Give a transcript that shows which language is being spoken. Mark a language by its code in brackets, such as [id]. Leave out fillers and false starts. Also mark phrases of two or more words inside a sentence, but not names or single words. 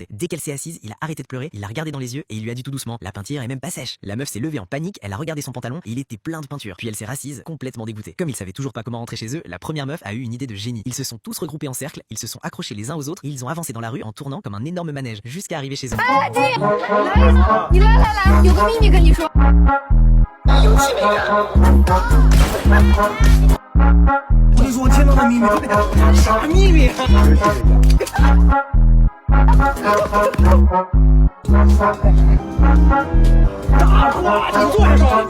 [fr] Dès qu'elle s'est assise, il a arrêté de pleurer, il l'a regardé dans les yeux et il lui a dit tout doucement, la peinture est même pas sèche. La meuf s'est levée en panique, elle a regardé son pantalon et il était plein de peinture. Puis elle s'est rassise, complètement dégoûtée. Comme ils savaient toujours pas comment rentrer chez eux, la première meuf a eu une idée de génie. Ils se sont tous regroupés en cercle, ils se sont accrochés les uns aux autres et ils ont avancé dans la rue en tournant comme un énorme manège jusqu'à arriver chez eux. [zh] 你来来来，有个秘密跟你说。有气没感。我跟你说，我听到的秘密特别大。啥秘密？大话，你坐下说。